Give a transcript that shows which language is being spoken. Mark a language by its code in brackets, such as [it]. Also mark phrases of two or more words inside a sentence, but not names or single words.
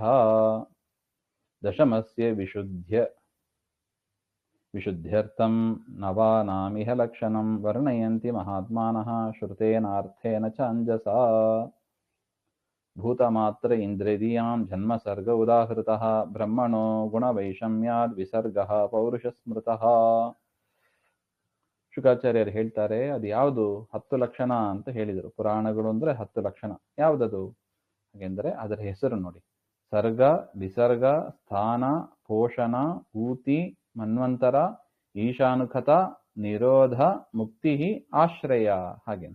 [sa] ದಶಮಸ್ಯ ವಿಶುದ್ಧ್ಯರ್ಥಂ ನವಾನಾಮಿಹ ಲಕ್ಷಣಂ ವರ್ಣಯಂತಿ ಮಹಾತ್ಮಾನಃ ಶ್ರುತೇನಾರ್ಥೇನ ಚ ಅಂಜಸಾ. ಭೂತಮಾತ್ರ ಇಂದ್ರಿಯಾಂ ಜನ್ಮ ಸರ್ಗ ಉದಾಹೃತಃ ಬ್ರಹ್ಮಣೋ ಗುಣವೈಷಮ್ಯಾದ್ ವಿಸರ್ಗಃ ಪೌರುಷಸ್ಮೃತಃ. [kn] ಶುಕಾಚಾರ್ಯರು ಹೇಳ್ತಾರೆ, ಅದು ಯಾವುದು 10 ಲಕ್ಷಣ ಅಂತ ಹೇಳಿದರು. ಪುರಾಣಗಳು ಅಂದ್ರೆ 10 ಲಕ್ಷಣ. ಯಾವುದದು ಹಾಗೆಂದರೆ ಅದರ ಹೆಸರು ನೋಡಿ, ಸರ್ಗ, ವಿಸರ್ಗ, ಸ್ಥಾನ, ಪೋಷಣ, ಊತಿ, ಮನ್ವಂತರ, ಈಶಾನುಖತ, ನಿರೋಧ, ಮುಕ್ತಿ, ಆಶ್ರಯ ಹಾಗೆಂತ.